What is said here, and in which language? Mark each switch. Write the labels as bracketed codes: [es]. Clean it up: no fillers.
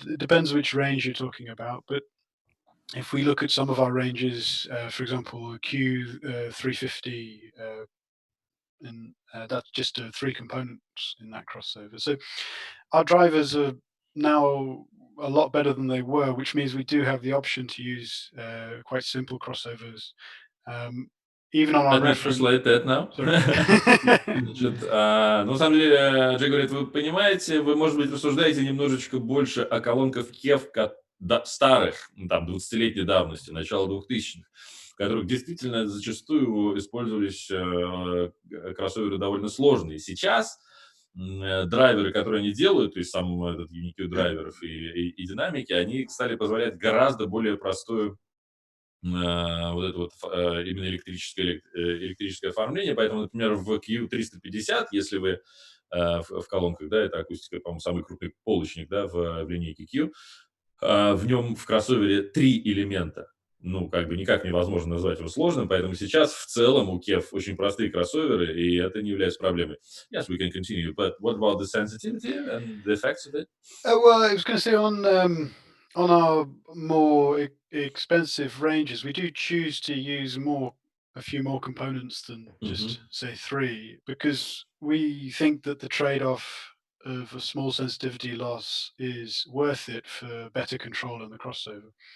[en] It depends which range you're talking about. But if we look at some of our ranges, for example, Q350, and that's just 3 components in that crossover. So our drivers are now a lot better than they were, which means we do have the option to use quite simple crossovers. Even on our Let me reference. translate that now. Sorry. [ru] Значит, ну, на самом деле, Джек говорит, вы понимаете, вы, может быть, рассуждаете немножечко больше о колонках KEF старых, там, 20-летней давности, начала 2000-х, в которых действительно зачастую использовались кроссоверы довольно сложные. Сейчас драйверы, которые они делают, то есть сам этот Unicode драйверов и динамики, они стали позволять гораздо более простую вот это вот именно электрическое оформление. Поэтому, например, в Q350, если вы в колонках, да, это акустика, по-моему, самый крупный полочник, да, в линейке Q, в нем в кроссовере 3 элемента. Ну, как бы никак невозможно назвать его сложным, поэтому сейчас в целом у KEF очень простые кроссоверы, и это не является проблемой. [en] Yes, we can continue, but what about the sensitivity and the effects of it? Well, I was going to say on our more expensive ranges, we do choose to use a few more components than just say 3, because we think that the trade-off of a small sensitivity loss is worth it for better control in the crossover.